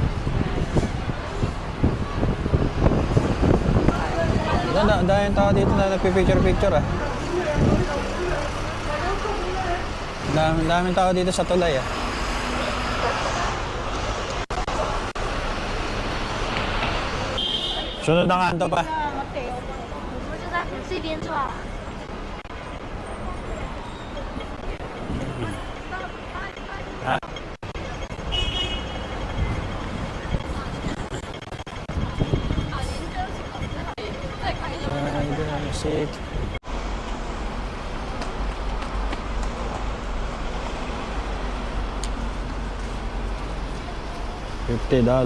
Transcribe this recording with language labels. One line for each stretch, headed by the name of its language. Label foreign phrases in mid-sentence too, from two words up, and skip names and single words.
Filipino: Dahil tao dito na nagpipicture-picture ah. Daming tao dito sa tulay ah. Sunod na kanto pa.
Chinese: 不是在这边坐。
English: Sit. $50.